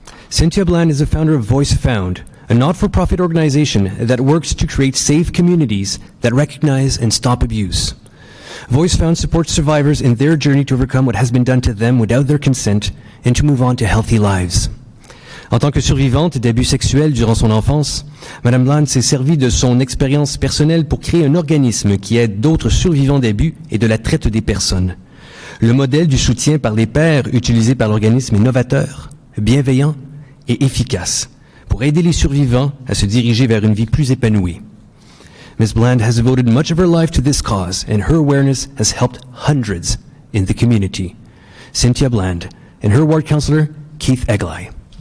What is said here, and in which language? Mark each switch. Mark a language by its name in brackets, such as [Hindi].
[English] Cynthia Bland is the founder of Voice Found, a not-for-profit organization that works to create safe communities that recognize and stop abuse. Voice Found supports survivors in their journey to overcome what has been done to them without their consent and to move on to healthy lives. [French] En tant que survivante d'abus sexuels durant son enfance, Mme Bland s'est servie de son expérience personnelle pour créer un organisme qui aide d'autres survivants d'abus et de la traite des personnes. Le modèle du soutien par les pairs utilisé par l'organisme est novateur, bienveillant et efficace pour aider les survivants à se diriger vers une vie plus épanouie. [English] Ms. Bland has devoted much of her life to this cause, and her awareness has helped hundreds in the community. Cynthia Bland and her ward councillor, Keith Eglai.